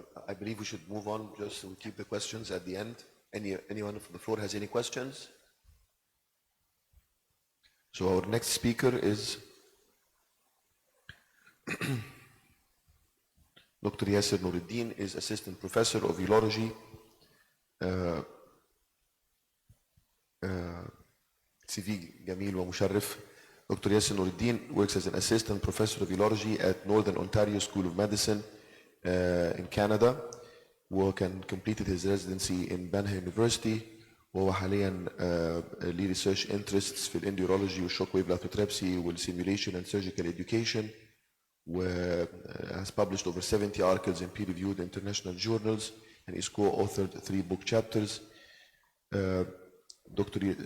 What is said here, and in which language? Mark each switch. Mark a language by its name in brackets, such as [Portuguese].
[English] I believe we should move on just to keep the questions at the end. Anyone from the floor has any questions? So our next speaker is Dr. Yasser Nuruddin, is Assistant Professor of Urology. [Arabic] CV جميل ومشرف. [English] Dr. Yasser Nuruddin works as an Assistant Professor of Urology at Northern Ontario School of Medicine in Canada, [Arabic] وكان [English] completed his residency in Banha University، [Arabic] وهو حاليا ليه [English] research interests [Arabic] في الانديورولوجي والشوك ويف [English] lithotripsy والsimulation and surgical education، و has published over 70 articles in peer-reviewed international journals, and he's co-authored 3 book chapters. Dr.